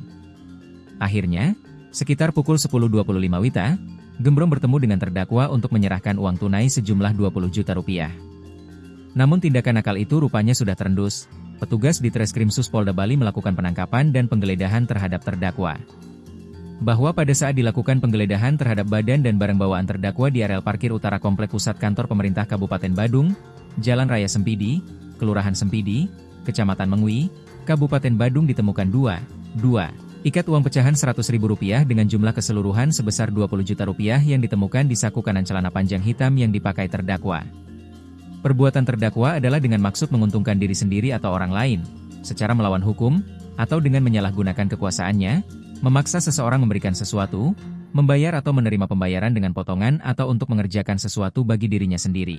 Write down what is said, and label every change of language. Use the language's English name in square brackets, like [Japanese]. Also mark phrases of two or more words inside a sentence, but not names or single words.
[Indonesian] Akhirnya, sekitar pukul 10.25 WITA, Gembrong bertemu dengan terdakwa untuk menyerahkan uang tunai sejumlah 20 juta rupiah. Namun tindakan nakal itu rupanya sudah terendus. Petugas di Treskrimsus Polda Bali melakukan penangkapan dan penggeledahan terhadap terdakwa. Bahwa pada saat dilakukan penggeledahan terhadap badan dan barang bawaan terdakwa di areal parkir utara Komplek Pusat Kantor Pemerintah Kabupaten Badung, Jalan Raya Sempidi, Kelurahan Sempidi, Kecamatan Mengwi, Kabupaten Badung ditemukan 2 ikat uang pecahan Rp100.000 dengan jumlah keseluruhan sebesar Rp20 juta yang ditemukan di saku kanan celana panjang hitam yang dipakai terdakwa. Perbuatan terdakwa adalah dengan maksud menguntungkan diri sendiri atau orang lain, secara melawan hukum, atau dengan menyalahgunakan kekuasaannya, memaksa seseorang memberikan sesuatu, membayar atau menerima pembayaran dengan potongan atau untuk mengerjakan sesuatu bagi dirinya sendiri.